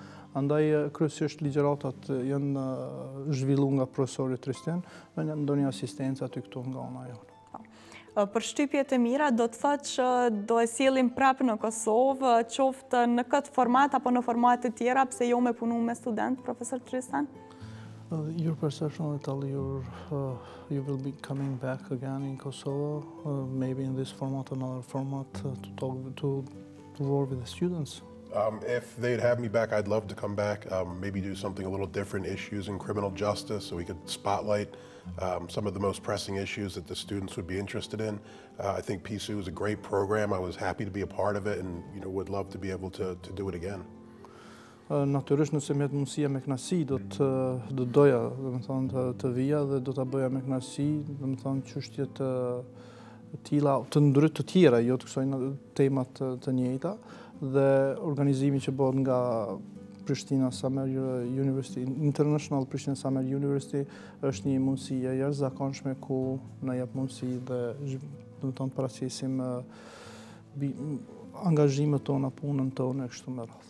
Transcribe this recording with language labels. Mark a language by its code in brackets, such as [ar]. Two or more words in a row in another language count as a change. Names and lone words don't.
[sq] Andaj kryesisht ligjëratat janë zhvilluar nga profesori Tristin, me ndonjë asistencë aty këtu nga ana jonë. Për shtypjet e mira, do të thotë që do e sjellim prapë në Kosovë, qoftë në këtë format apo në formate tjera, pse jo me punu me student, profesor Tristan? [en] Your perception will tell you will be coming back again in Kosovo, maybe in this format, another format, to work with the students. If they'd have me back, I'd love to come back, maybe do something a little different, issues in criminal justice, so we could spotlight some of the most pressing issues that the students would be interested in. I think PSU is a great program. I was happy to be a part of it and would love to be able to do it again. [sq] Natyrisht nëse më jep mundësia me kënaqësi do të doja, domethënë të vija dhe do ta bëja me kënaqësi, domethënë çështje të tilla të ndryshme të tjera, jo të kësaj temat të njëjta dhe organizimi që bëhet nga Pristina Summer University, International Pristina Summer University është një mundësi e jashtëzakonshme ku na jep mundësi dhe domethënë paraqisim angazhimet tona, punën tonë e kështu me radhë.